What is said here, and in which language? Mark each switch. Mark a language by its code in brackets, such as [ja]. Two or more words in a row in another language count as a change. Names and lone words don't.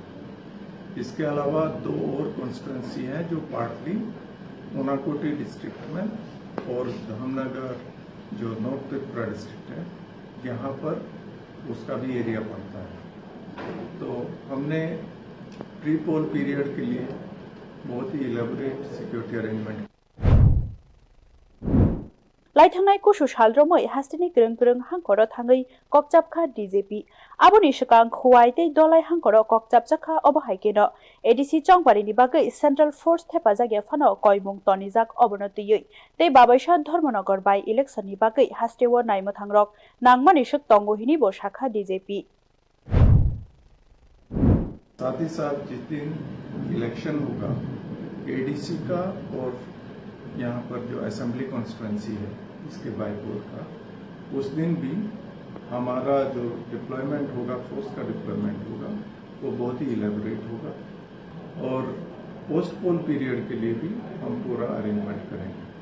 [hi] इसके अलावा 2 और कॉन्स्टिट्यूएंसी हैं जो पार्टली ऊनाकोटी डिस्ट्रिक्ट में और धामनगर जो नॉर्थ त्रिपुरा डिस्ट्रिक्ट है यहाँ पर उसका भी एरिया पड़ता है। तो हमने [en] pre poll period [hi] के लिए बहुत ही [en] elaborate security arrangement [trp] लाइथांनाय कुसु सालद्रमै हास्टेनि kurung hangkhoro thangai kokchapkha DGP aboni sikang khuwai tei dolai hangkhoro kokchapjakha obahaikeno ADC chongbarini bagai [en] Central Force [trp] thepajagya phano koimung tonijak obonotiyoi tei babaisa Dharmanagar [en] by election [trp] ni bagai hasteo naimothangrok nangmani suk tongo hini bo shakha DGP [hi] साथ ही साथ जिस दिन इलेक्शन होगा एडीसी का और यहाँ पर जो [en] assembly constituency [hi] है इसके बाईपोल का उस दिन भी हमारा जो डिप्लॉयमेंट होगा फोर्स का डिप्लॉयमेंट होगा वो बहुत ही इलेबोरेट होगा और [en] post poll period [hi] के लिए भी हम पूरा अरेंजमेंट करेंगे।